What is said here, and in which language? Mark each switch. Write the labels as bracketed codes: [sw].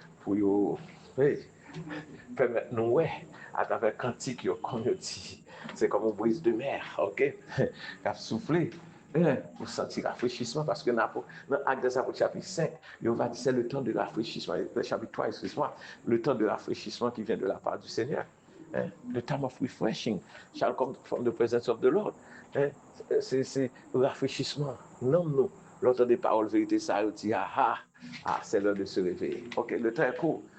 [fr] Pour permettre nous, ouais, à travers cantique, comme on dit, c'est comme une brise de mer, OK? Qui a soufflé. Pour sentir rafraîchissement, parce que dans l'acte des apôtres chapitre 5, il va dire c'est le temps de rafraîchissement, le chapitre 3, excuse-moi, le temps de rafraîchissement qui vient de la part du Seigneur. [en] The time of refreshing shall come from the presence of the Lord. [fr] C'est le rafraîchissement. Non, non. L'autre des paroles vérité, ça dit, c'est l'heure de se réveiller. OK, le temps est court.